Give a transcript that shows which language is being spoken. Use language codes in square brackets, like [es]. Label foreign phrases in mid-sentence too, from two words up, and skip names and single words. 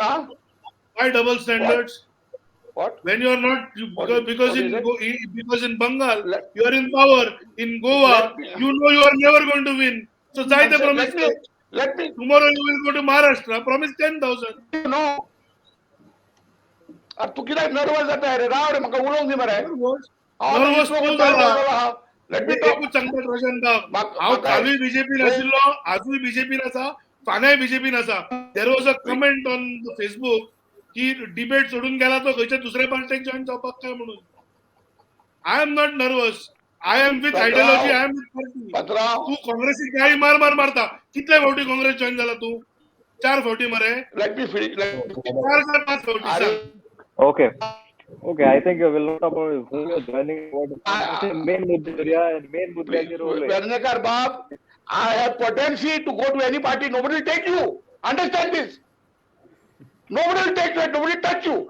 [en] Why double standards? What? When you are not, because in Bengal Let- you are in power. In Goa, Let me- you know you are never going to win. So Zaida promise. Let me. Tomorrow you will go to Maharashtra. Promise 10,000. You know. [kok] तू किती नर्वस जाता रे राव रे म्हाका उलोवंक दी मरे Nervous तू जाला. [en] Let me [kok] एकूच सांगता रोशन हांव कालूय बीजेपीन आशिल्लो आजूय बीजेपीन आसा फाल्यां बीजेपीन आसा [en] There was a comment on Facebook [kok] की डिबेट सोडून गेला तो खंयच्या दुसऱ्या पार्टीक जॉईन जावपाक काय म्हणून [en] I am not nervous I am with ideology I am with party [kok] तू काँग्रेसीक गाळी मार मार मारता कितले फावटी काँग्रेस जॉईन जाला तू 4 फावटी मरे [en] Let me [kok] 4 का 5 फावटी सांग [en] Okay. Okay, I think you will not about who you are joining. What main mudda and [hi] मेन मुद्दा की रोल है. [en] Vernekar Bab, I have potency to go to any party. Nobody will take you. Understand this. Nobody will take you. Nobody will touch you.